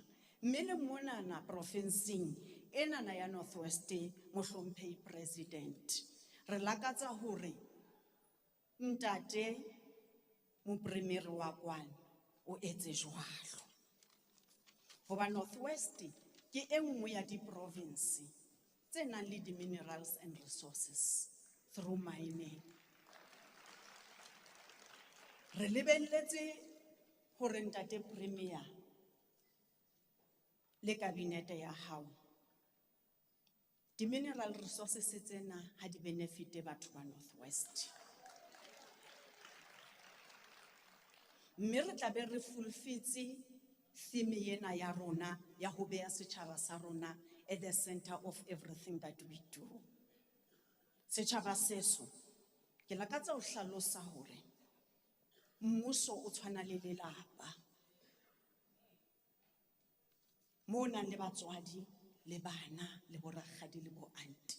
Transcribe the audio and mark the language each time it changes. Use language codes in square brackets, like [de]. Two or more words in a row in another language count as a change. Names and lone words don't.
[st] Mme le monana provinceng enana ya Northwest, mohlomphehi President, re lakatsa hore ntate mopremere wa kwano o etse jwalo. Hoba Northwest ke e nngwe ya di-province tse nang le [en] di-minerals and resources through mining. [st] Re lebelletse hore ntate Premier le kabinete ya hao [en] di-mineral resources [st] tsena ha di benefite batho ba Northwest. Mme re tla be re fulfitse theme ena ya rona ya ho beha setjhaba sa rona [en] at the center of everything that we do. [st] Setjhaba seso, ke lakatsa ho hlalosa hore mmuso o tshwana le lelapa. Mona le batswadi, le bana, le borakgadi, le bo auntie.